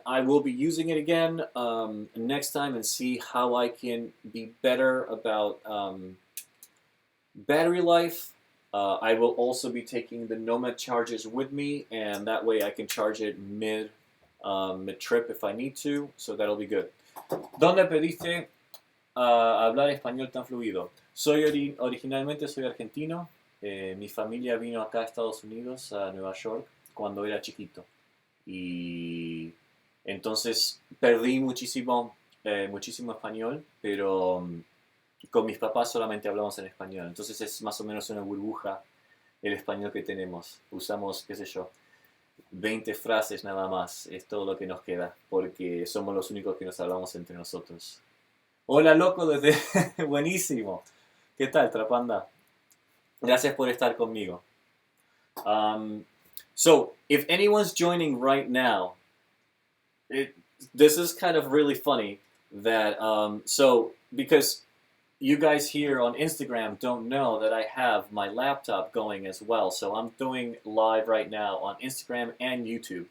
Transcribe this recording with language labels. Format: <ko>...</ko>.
<en>I will be using it again next time and see how I can be better about battery life. I will also be taking the Nomad chargers with me, and that way I can charge it mid-trip if I need to, so that'll be good.</en> <es>¿Dónde pediste hablar español tan fluido? Originalmente soy argentino. Mi familia vino acá a Estados Unidos, a Nueva York, cuando era chiquito. Y entonces perdí muchísimo español, pero con mis papás solamente hablamos en español. Entonces es más o menos una burbuja el español que tenemos. Usamos, qué sé yo, 20 frases nada más. Es todo lo que nos queda, porque somos los únicos que nos hablamos entre nosotros. Hola, loco, desde... Buenísimo. ¿Qué tal, Trapanda? Gracias por estar conmigo.</es> <en>So, if anyone's joining right now, this is kind of really funny that, because you guys here on Instagram don't know that I have my laptop going as well. So I'm doing live right now on Instagram and YouTube.</en>